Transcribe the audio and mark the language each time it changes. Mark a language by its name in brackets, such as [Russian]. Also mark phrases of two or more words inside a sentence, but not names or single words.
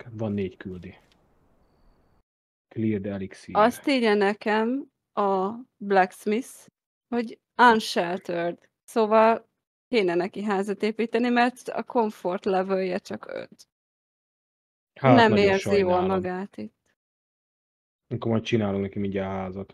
[Hungarian] Van 4 küldi. [English] Clear the elixir. [Hungarian] Azt írja nekem a Blacksmith, hogy unsheltered. Szóval kéne neki házat építeni, mert a comfort levelje csak 5. Hát Nem nagyon érzi jól sajnálom. magát itt. Akkor majd csinálunk neki mindjárt házat.